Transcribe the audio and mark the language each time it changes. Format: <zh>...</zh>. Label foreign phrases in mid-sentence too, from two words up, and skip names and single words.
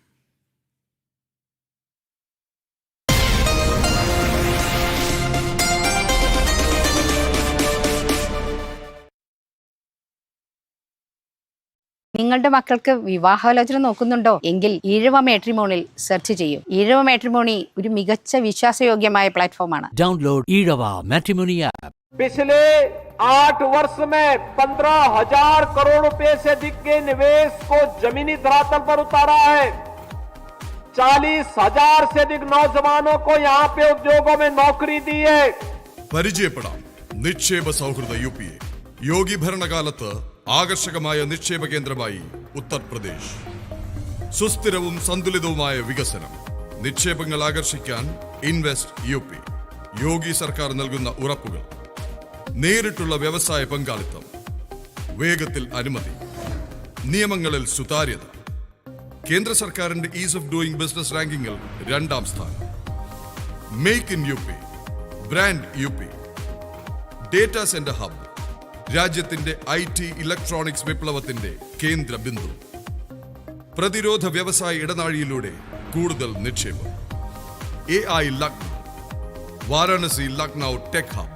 <ml>നിങ്ങളുടെ മക്കൾക്ക് വിവാഹാലോചന നോക്കുന്നുണ്ടോ എങ്കിൽ ഈഴവ മാട്രിമോണിൽ സെർച്ച് ചെയ്യൂ. ഈഴവ മാട്രിമോണി ഒരു മികച്ച വിശ്വാസയോഗ്യമായ പ്ലാറ്റ്ഫോമാണ്.</ml> <en>Download Ezhava Matrimony app.</en> <hi>पिछले 8 वर्ष में 15,000 करोड़ रुपए से अधिक के निवेश को जमीनी धरातल पर उतारा है। 40,000 से अधिक नौजवानों को यहाँ पे उद्योगों में नौकरी दी है।</hi> <ml>പരിചയപ്പെടാം നിക്ഷേപ സൗഹൃദ UPA. യോഗി ഭരണകാലത്ത് ആകർഷകമായ നിക്ഷേപ കേന്ദ്രമായി ഉത്തർപ്രദേശ്. സുസ്ഥിരവും സന്തുലിതവുമായ വികസനം. നിക്ഷേപങ്ങൾ ആകർഷിക്കാൻ ഇൻവെസ്റ്റ് UP. യോഗി സർക്കാർ നൽകുന്ന ഉറപ്പുകൾ. നേരിട്ടുള്ള വ്യവസായ പങ്കാളിത്തം. വേഗത്തിൽ അനുമതി. നിയമങ്ങളിൽ സുതാര്യത. കേന്ദ്ര സർക്കാരിന്റെ</ml> <en>ease of doing business</en> <ml>റാങ്കിങ്ങിൽ 2-ാം സ്ഥാനം.</ml> <en>Make in UP. Brand UP. Data center hub.</en> <ml>രാജ്യത്തിന്റെ</ml> <en>IT electronics</en> <ml>വിപ്ലവത്തിന്റെ കേന്ദ്ര ബിന്ദു. പ്രതിരോധ വ്യവസായ ഇടനാഴിയിലൂടെ കൂടുതൽ നിക്ഷേപം.</ml> <en>AI Lucknow. Varanasi Lucknow tech hub.</en>